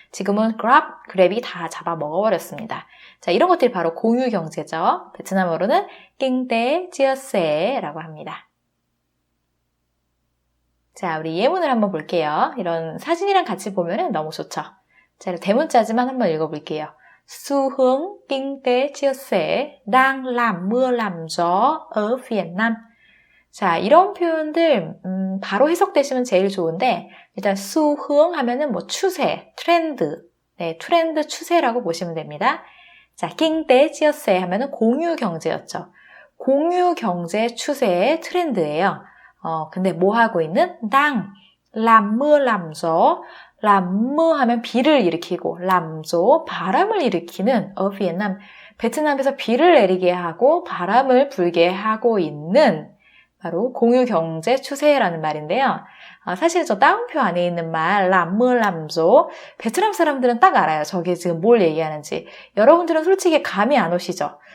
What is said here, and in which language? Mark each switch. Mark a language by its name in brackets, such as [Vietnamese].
[Korean] 지금은 그랩이 다 잡아먹어버렸습니다. 자, 이런 것들이 바로 공유 경제죠. 베트남어로는 낑떼 찌어세라고 합니다. 자, 우리 예문을 한번 볼게요. 이런 사진이랑 같이 보면 너무 좋죠. 자, 대문자지만 한번 읽어볼게요. [Vietnamese] Xu hướng kinh tế chia sẻ đang làm mưa làm gió ở Việt Nam. [Korean] 자, 이런 표현들 바로 해석되시면 제일 좋은데 일단 수흥 하면은 추세, 트렌드, 네, 트렌드 추세라고 보시면 됩니다. 자, 낑떼 찌어세 하면은 공유 경제였죠. 공유 경제 추세의 트렌드예요. 근데 뭐 하고 있는? [Vietnamese] đang làm mưa làm gió. làm mưa [Korean] 하면 비를 일으키고 [Vietnamese] làm gió [Korean] 바람을 일으키는 [Vietnamese] ở Việt Nam. [Korean] 베트남에서 비를 내리게 하고 바람을 불게 하고 있는 바로 공유 경제 추세라는 말인데요. 사실 저 따옴표 안에 있는 말 [Vietnamese] làm mưa làm gió [Korean] 베트남 사람들은 딱 알아요. 저게 지금 뭘 얘기하는지. 여러분들은 솔직히 감이 안 오시죠?